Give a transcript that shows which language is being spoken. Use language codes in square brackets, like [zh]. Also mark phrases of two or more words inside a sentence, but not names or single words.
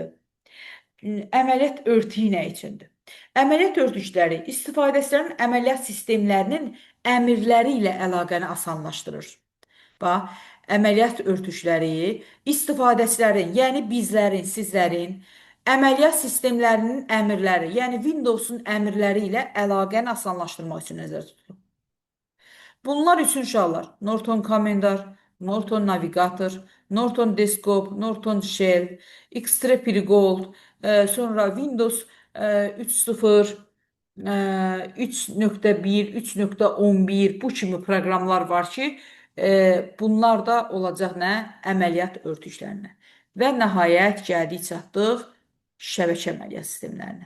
[az] Əməliyyat örtüyü nə üçündür? Əməliyyat örtükləri istifadəçilərin əməliyyat sistemlərinin əmrləri ilə əlaqəni asanlaşdırır. Bax, əməliyyat örtükləri istifadəçilərin, yəni bizlərin, sizlərin əməliyyat sistemlərinin əmrləri, yəni Windows-un əmrləri ilə əlaqəni asanlaşdırmaq üçün nəzərdə tutulur. Bunlar üçün uşaqlar Norton Commander, Norton Navigator, Norton Desktop, Norton Shell, Xtrepy Gold, sonra Windows 3.0, 3.1, 3.11 bu kimi proqramlar var ki, bunlar da olacaq nə? Əməliyyat örtüklərinə. Və nəhayət gəldik çatdıq şəbəkə əməliyyat sistemlərinə.